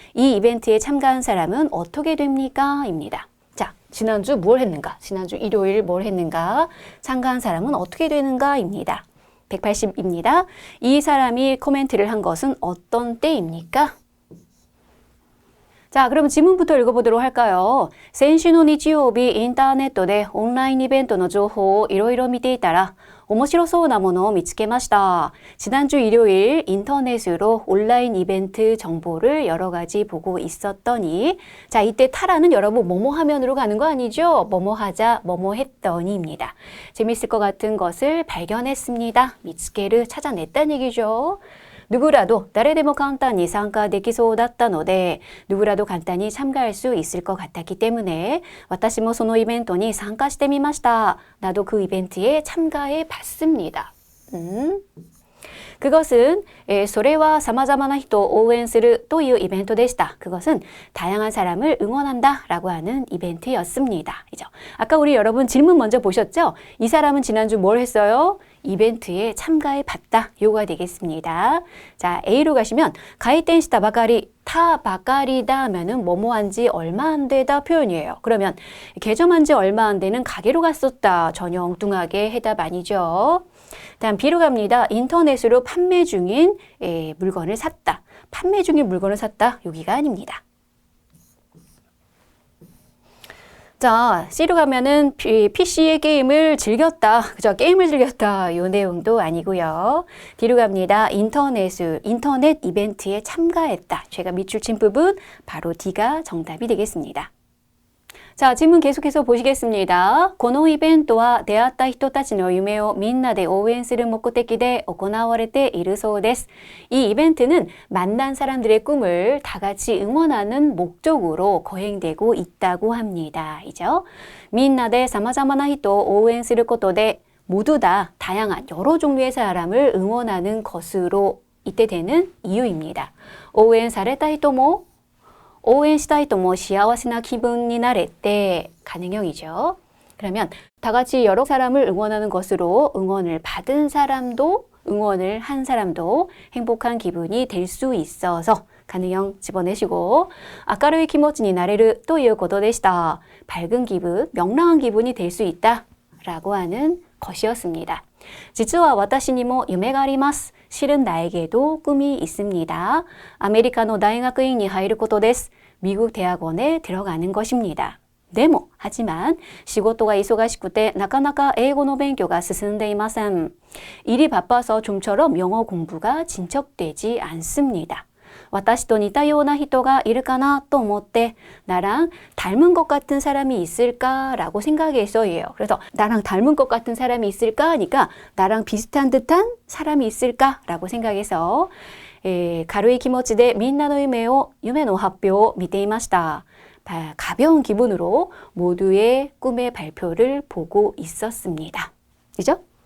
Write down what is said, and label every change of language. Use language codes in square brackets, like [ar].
[ko] 이 이벤트에 참가한 사람은 어떻게 됩니까? 입니다. 자, 지난주 뭘 했는가? 지난주 일요일 뭘 했는가? 참가한 사람은 어떻게 되는가? 입니다. 180입니다. 이 사람이 코멘트를 한 것은 어떤 때입니까? 자, 그럼 지문부터 읽어보도록 할까요? [ja] 先週の日曜日、インターネットでオンラインイベントの情報をいろいろ見ていたら面白そうなものを見つけました. [ko] 지난주 일요일 인터넷으로 온라인 이벤트 정보를 여러 가지 보고 있었더니 자, 이때 타라는 여러분 뭐뭐 하면으로 가는 거 아니죠? 뭐뭐 하자, 뭐뭐 했더니입니다. 재밌을 것 같은 것을 발견했습니다. 미츠케를 찾아냈다는 얘기죠. [ja] 누구라도 誰でも簡単に参加できそうだったので [ko] 누구라도 간단히 참가할 수 있을 것 같았기 때문에 [ja] 私もそのイベントに参加してみました. [ko] 나도 그 이벤트에 참가해 봤습니다. [ja] 그것은 それは様々な人を応援するというイベントでした. [ko] 그것은 다양한 사람을 응원한다 라고 하는 이벤트였습니다. 이죠? 아까 우리 여러분 질문 먼저 보셨죠? 이 사람은 지난주 뭘 했어요? 이벤트에 참가해 봤다. 요가 되겠습니다. 자, A로 가시면 가이텐시타 바카리, 타 바카리다 하면은 뭐뭐한 지 얼마 안 되다 표현이에요. 그러면 개점한 지 얼마 안 되는 가게로 갔었다. 전혀 엉뚱하게 해답 아니죠. 다음 B로 갑니다. 인터넷으로 판매 중인 물건을 샀다. 판매 중인 물건을 샀다. 여기가 아닙니다. 자, C로 가면은 PC의 게임을 즐겼다. 그죠? 게임을 즐겼다. 이 내용도 아니고요. D로 갑니다. 인터넷 이벤트에 참가했다. 제가 밑줄 친 부분 바로 D가 정답이 되겠습니다. 자, 질문 계속해서 보시겠습니다. [ja] このイベントは出会った人たちの夢をみんなで応援する目的で行われているそうです. [ko] 이 이벤트는 만난 사람들의 꿈을 다 같이 응원하는 목적으로 거행되고 있다고 합니다. 이죠? [ja] みんなで様々な人を応援することで [ko] 모두 다 다양한 여러 종류의 사람을 응원하는 것으로 이때 되는 이유입니다. [ja] 応援された人も応援したいとも幸せな気分になれて [ko] 가능형이죠. 그러면 다 같이 여러 사람을 응원하는 것으로 응원을 받은 사람도 응원을 한 사람도 행복한 기분이 될 수 있어서 가능형 집어내시고 [ja] 明るい気持ちになれるということでした. [ko] 밝은 기분, 명랑한 기분이 될 수 있다 라고 하는 것이었습니다. [ja] 実は私にも夢があります. [ko] 실은 나에게도 꿈이 있습니다. [ja] 아메리카노大学院に入ることです. [ko] 미국 대학원에 들어가는 것입니다. [ja] 데모, 하지만 仕事が忙しくてなかなか英語の勉強が進んでいません. [ko] 일이 바빠서 좀처럼 영어 공부가 진척되지 않습니다. [ja] 私と似たような人がいるかなと思って [ko] 나랑 닮은 것 같은 사람이 있을까라고 생각해서예요. 그래서 나랑 닮은 것 같은 사람이 있을까 하니까 나랑 비슷한 듯한 사람이 있을까라고 생각해서 [ja] 軽い気持ちでみんなの夢の発表を見ていました. [ko] 가벼운 기분으로 모두의 꿈의 발표를 보고 있었습니다. 그죠?